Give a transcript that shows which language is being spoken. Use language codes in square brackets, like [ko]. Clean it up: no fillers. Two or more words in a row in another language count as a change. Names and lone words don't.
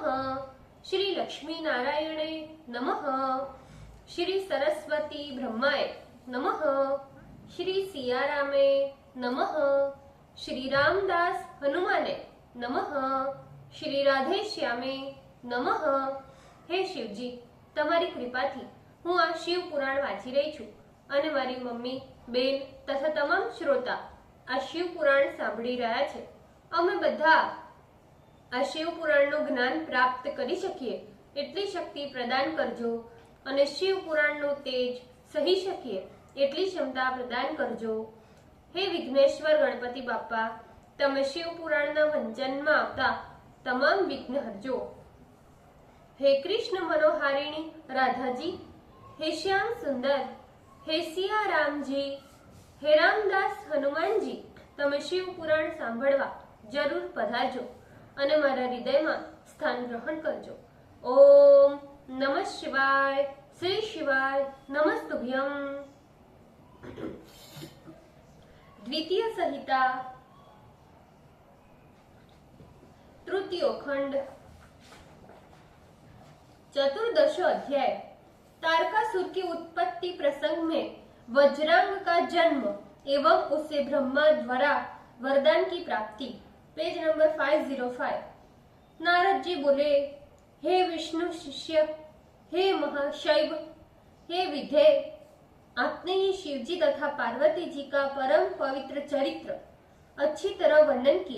[sa] श्री लक्ष्मी नारायणे नमः। श्री सरस्वती ब्रह्माय नमः। श्री सियारामे नमः। श्री रामदास हनुमाने नमः। श्री राधे श्यामे नमः। [gu] हे शिवजी, તમારી કૃપાથી હું આ શિવ પુરાણ વાંચી રહી છું અને મારી મમ્મી, બેન તથા તમામ શ્રોતા આ શિવ પુરાણ સાંભળી રહ્યા છે। અમે બધા આ શિવ પુરાણનું જ્ઞાન પ્રાપ્ત કરી શકીએ એટલી શક્તિ પ્રદાન કરજો અને શિવ પુરાણનું તેજ સહી શકીએ એટલી ક્ષમતા પ્રદાન કરજો। હે વિઘ્નેશ્વર ગણપતિ બાપા, તમે શિવ પુરાણના વંચનમાં આવતા તમામ વિઘ્ન હરજો। હે કૃષ્ણ મનોહારિણી રાધા જી, હે શ્યામ સુંદર, હે સિયા રામ જી, હે રામદાસ હનુમાન જી, તમે શિવ પુરાણ સાંભળવા જરૂર પધારજો અને મારા હૃદયમાં સ્થાન ગ્રહણ કરજો। [sa] ओम नमः शिवाय, श्री शिवाय नमस्तुभ्यं। द्वितीय संहिता तृतीयो खंड चतुर्दश अध्याय। [hi] तारकासुर की उत्पत्ति प्रसंग में वज्रांग का जन्म एवं उसे ब्रह्मा द्वारा वरदान की प्राप्ति। पेज नंबर 505। नारद जी बोले, हे विष्णु शिष्य, हे महाशैव, हे विधेय, आपने ही शिवजी तथा पार्वती जी का परम पवित्र चरित्र अच्छी तरह वर्णन किया।